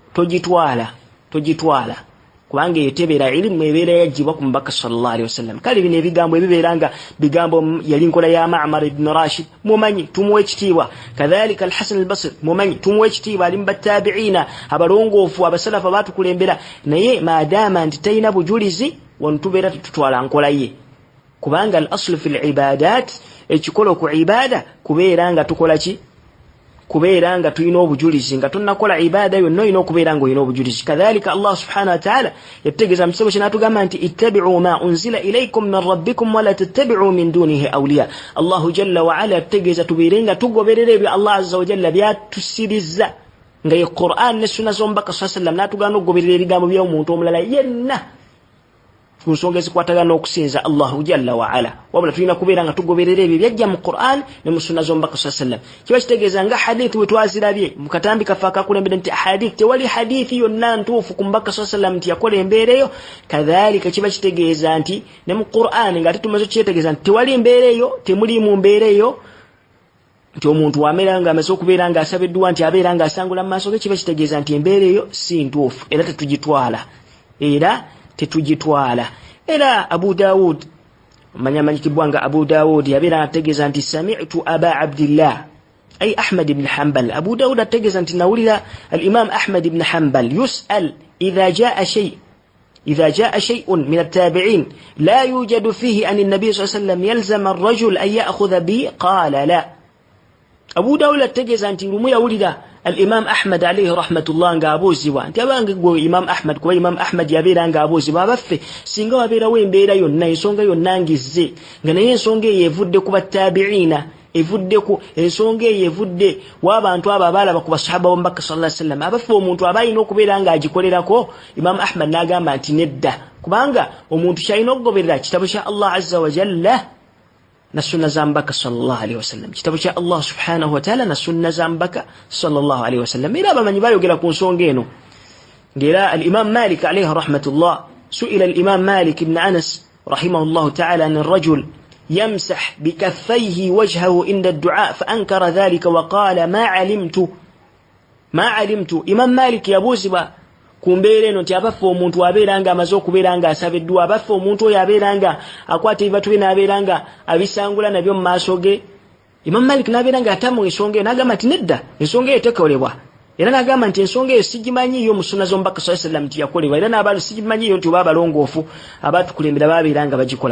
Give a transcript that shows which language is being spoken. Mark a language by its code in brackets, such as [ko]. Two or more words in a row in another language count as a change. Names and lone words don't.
[lg] togitwala kubanga eyo tebeera ilimu ebeera yaggyibwa ku mubaka [ar] صلى الله عليه وسلم [lg] kale bino ebigambo ebibeera nga bigambo yali nkola ya Ma'mar ibn Rashid mumanyi tumuwa ekitiibwa kadhalika al-Hasan al-Basri mumanyi tumuwa ekitiibwa ali mu battabi'ina abalongoofu abasalafu abaatukulembera naye maadaama nti talina bujulizi wano tubeera tututwala nkola ye kubanga [ar] الأصل في العبادات [lg] ekikolo ku ibada kubeera nga tukola ki kubeera nga tulina obujulizi nga tunnakola ibada yonna olina okubeera nga olina obujulizi kadhalika Allah [ar] سبحانه وتعالى [lg] yategeeza mu kisebo kye n'atugamba nti [ar] اتبعوا ما أنزل إليكم من ربكم ولا تتبعوا من دونه أولياء الله جل وعلا [lg] yategeeza tubeere nga tugoberera ebyo [ar] الله عز وجل [lg] byatusiriza nga ye Qur'an ne sunna z'omubaka [ar] صلى الله عليه وسلم [lg] n'atugaana okugoberera ebigambo by'omuntu omulala yenna ku nsonga ezikwatagana n'okusinza [ar] الله جل وعلا [lg] wabula tulina kubeera nga tugoberera ebyo byajja mu Qur'an ne mu sunna z'omubaka [ar] صلى الله عليه وسلم [lg] kiba kitegeeza nga hadithi bwe twazirabye mu katambi kaffe akakulembera nti hadithi tewali hadithi yonna ntuufu ku mubaka [ar] صلى الله عليه وسلم [lg] nti yakola embeera eyo kadhalika kiba kitegeeza nti ne mu Qur'an nga ate tumaze okyetegeeza nti tewali embeera eyo temulimu mbeera eyo nti omuntu wameera nga amaze okubeera nga asabiddwa nti abeera nga asangula mu maaso ge kiba kitegeeza nti embeera eyo si ntuufu era tetugitwala era Abu Dawud manyamanyikibwa nga Abu Dawud yabeera ategeeza nti [ar] سمعت أبا عبد الله أي أحمد بن حنبل [lg] Abu Dawud ategeeza nti nawulira [ar] الإمام أحمد بن حنبل يسأل إذا جاء شيء من التابعين لا يوجد فيه عن النبي صلى الله عليه وسلم يلزم الرجل أن يأخذ به قال لا أبو [lg] Dawud ategeeza nti lumu yawulira al-Imam Ahmad [ar] عليه رحمة الله [lg] nga abuuzibwa nti abange gwe Imam Ahmad kuba Imam Ahmad yabeera nga abuuzibwa abaffe singa wabeerawo embeera yonna ensonga yonna ngizze nga naye ensonga eyo evudde ku battabi'ina ensonga eyo evudde w'abantu abo abalaba ku basahaba b'omubaka [ar] صلى الله عليه وسلم [lg] abaffe omuntu aba alina okubeera nga agikolerako Imam Ahmad n'agamba nti nedda kubanga omuntu kyalina okugoberera kitabo kya [ar] الله عز وجل [lg] na sunna za mbaka [ar] صلى الله عليه وسلم [lg] kitabu kya [ar] الله سبحانه وتعالى [lg] na sunna za mbaka [ar] صلى الله عليه وسلم [lg] era abamanyi bayogera ku nsonga eno ngera al-Imam Malik [ar] عليه رحمة الله سئل الإمام مالك بن أنس رحمه الله تعالى عن الرجل يمسح بكفيه وجهه عند الدعاء فأنكر ذلك وقال ما علمت [lg] Imam Malik yabuziba kumbeere eno nti abafa omuntu abeeranga amaze okubeera nga asabiddwa abafa omuntu oyo abeeranga akwata ebibatu bye n'abeeranga abisangula nabyo mu maaso ge. Imam Malik n'abeeranga atamu ensonga eyo n'agamba nti nedda ensonga eyo tekolebwa era n'agamba nti ensonga eyo sigimanyiiyo mu sunna z'omubaka [ar] صلى الله عليه وسلم [lg] nti yakolebwa era n'abantu sigimanyiiyo nti oba abalongoofu abatukulembera baabeeranga bagikola.